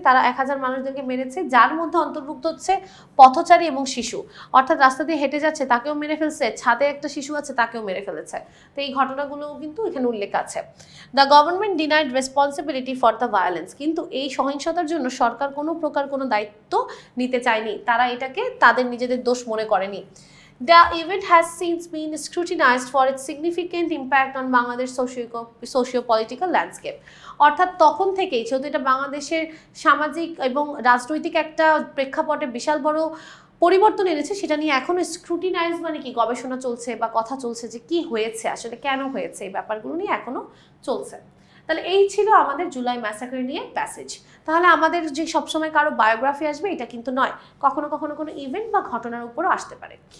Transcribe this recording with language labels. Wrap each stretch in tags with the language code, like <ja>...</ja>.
<bn>তারা 1000 মানুষদেরকে মেরেছে, যার মধ্যে অন্তর্ভুক্ত হচ্ছে পথচারী এবং শিশু, অর্থাৎ রাস্তা দিয়ে হেঁটে যাচ্ছে তাকেও মেরে ফেলছে, ছাদে একটা শিশু আছে তাকেও মেরে ফেলেছে। তো এই ঘটনাগুলোও কিন্তু এখানে উল্লেখ আছে।</bn> <en>The government denied responsibility for the violence.</en> <bn>কিন্তু এই সহিংসতার জন্য সরকার কোনো প্রকার কোনো দায়িত্ব নিতে চায়নি, তারা এটাকে তাদের নিজেদের দোষ মনে করেনি।</bn> <en>The event has since been scrutinized for its significant impact on Bangladesh socio-political landscape.</en> <bn>অর্থাৎ তখন থেকেই, যেহেতু এটা বাংলাদেশের সামাজিক এবং রাজনৈতিক একটা প্রেক্ষাপটে বিশাল বড় পরিবর্তন এনেছে, সেটা নিয়ে এখনও স্ক্রুটিনাইজ মানে কি, গবেষণা চলছে বা কথা চলছে যে কি হয়েছে আসলে, কেন হয়েছে, এই ব্যাপারগুলো নিয়ে এখনও চলছে। তাহলে এই ছিল আমাদের জুলাই ম্যাসাকার নিয়ে প্যাসেজ। তাহলে আমাদের যে সবসময় কারো বায়োগ্রাফি আসবে এটা কিন্তু নয়, কখনো কখনো কোনো ইভেন্ট বা ঘটনার উপরও আসতে পারে।</bn>